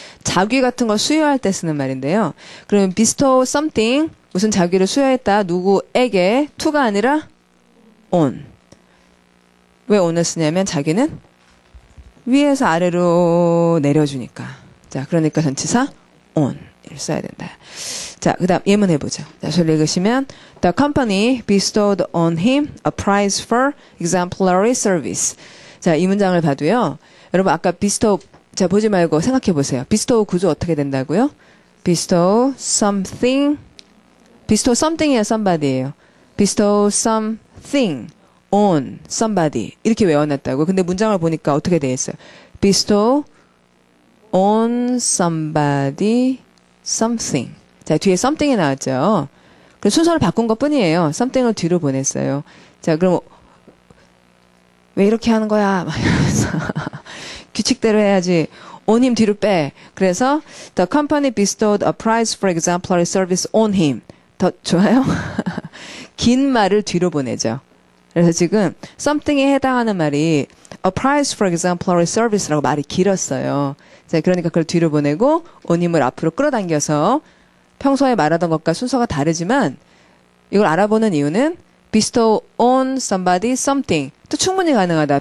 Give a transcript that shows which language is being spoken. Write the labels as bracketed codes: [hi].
[ko] 자귀 같은 거 수여할 때 쓰는 말인데요. 그러면 bestow something 무슨 자귀를 수여했다 누구에게 to가 아니라 on. 왜 on을 쓰냐면 자기는 위에서 아래로 내려주니까. 자, 그러니까 전치사 on 를 써야 된다. 자, 그 다음 예문 해보죠. 자, 소리 읽으시면 [en] The company bestowed on him a prize for exemplary service. [ko] 자, 이 문장을 봐도요. 여러분 아까 bestow 자 보지 말고 생각해 보세요. bestow 구조 어떻게 된다고요? [en] bestow something이야 somebody예요. bestow something on somebody [ko] 이렇게 외워놨다고. 근데 문장을 보니까 어떻게 돼 있어요? [en] bestow on somebody something. [ko] 자, 뒤에 something이 나왔죠. 그래서 순서를 바꾼 것 뿐이에요. something을 뒤로 보냈어요. 자, 그럼 왜 이렇게 하는 거야? 막 이러면서 규칙대로 해야지. on힘 뒤로 빼. 그래서 [en] the company bestowed a prize for exemplary service on him. [ko] 더 좋아요? 긴 말을 뒤로 보내죠. 그래서 지금 something에 해당하는 말이 [en] a prize for exemplary service [ko] 라고 말이 길었어요. 자, 그러니까 그걸 뒤로 보내고 on힘을 앞으로 끌어당겨서 평소에 말하던 것과 순서가 다르지만 이걸 알아보는 이유는 [en] bestow on somebody something [ko] 또 충분히 가능하다.